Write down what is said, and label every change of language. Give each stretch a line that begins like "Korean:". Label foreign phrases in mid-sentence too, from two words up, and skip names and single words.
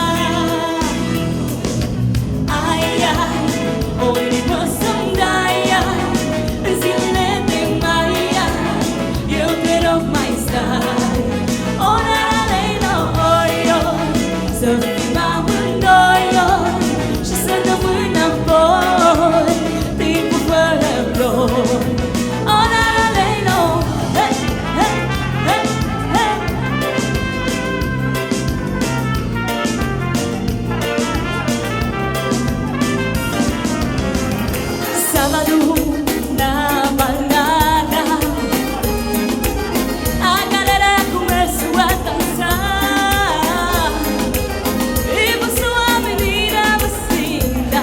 Romanian: Ai, ai, o inimă să-mi dai, ai, în zilele de mai, ai, eu te rog mai stai. O la la lei lo, oi, oi, să fim amândoi, oi, și să rămân apoi timpul fără ploi. O la la lei lo, hey, hey, hey, hey.
Portuguese: Sábado na balada, a galera começou a dançar e passou a menina vestida.